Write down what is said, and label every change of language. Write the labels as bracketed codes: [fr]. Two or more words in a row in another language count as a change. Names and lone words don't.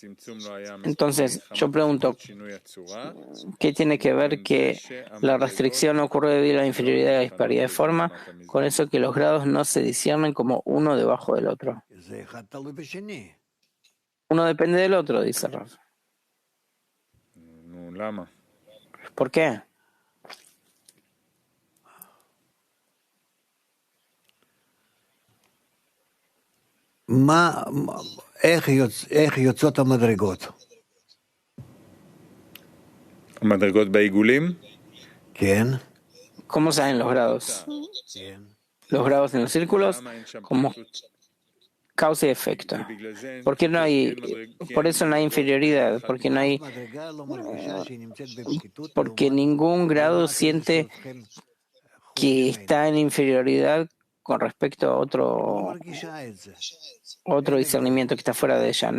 [es] Entonces, yo pregunto, ¿qué tiene que ver que la restricción no ocurrió debido a la inferioridad y la disparidad de forma? Con eso que los grados no se disciernen como uno debajo del otro. Uno depende del otro, dice Rav. ¿Por qué? [he] איך יוצאות המדרגות? המדרגות בעיגולים? כן. [es] ¿Cómo salen los grados? Los grados en los círculos como causa y efecto. Por eso no hay inferioridad, porque ningún grado siente que está en inferioridad con respecto a otro discernimiento que está fuera de ella.